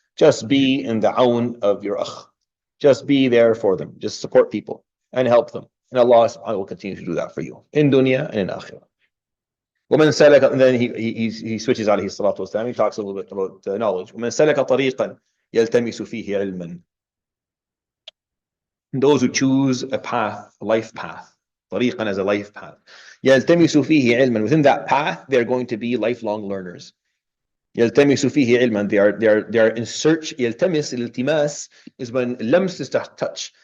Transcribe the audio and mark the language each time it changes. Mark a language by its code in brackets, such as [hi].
[en] Just be in the awn of your akh. Just be there for them. Just support people and help them. And Allah will continue to do that for you in dunya and in akhirah. [ar] ومن سلك, [en] and then he switches [ar] عليه الصلاة والسلام. [en] He talks a little bit about knowledge. [ar] ومن سلك طريقا يلتمس فيه علما. [en] Those who choose a path, a life path, طريقا as a life path. [ar] يلتمس فيه علما. [en] Within that path, they're going to be lifelong learners. [ar] يلتمس فيه علما. [en] They are in search. يلتمس, الالتماس is when لمس is to touch.